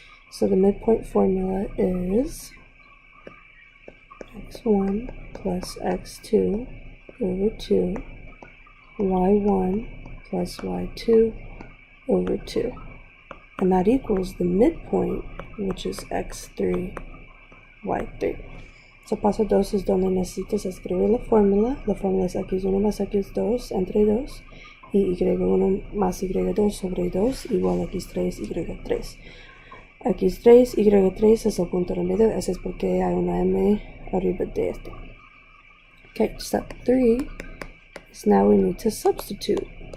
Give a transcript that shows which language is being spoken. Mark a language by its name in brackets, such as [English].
[English] So the midpoint formula is x1 plus x2 over 2, y1 plus y2 over 2, and that equals the midpoint, which is x3, y3. [Spanish] So paso 2 es donde necesitas escribir la fórmula. La fórmula es x1 más x2 entre 2, y y1 más y2 sobre 2 igual a x3, y3. x3, y3 es el punto en medio, ese es porque hay una m arriba de este. [English] Okay, step 3 is now we need to substitute.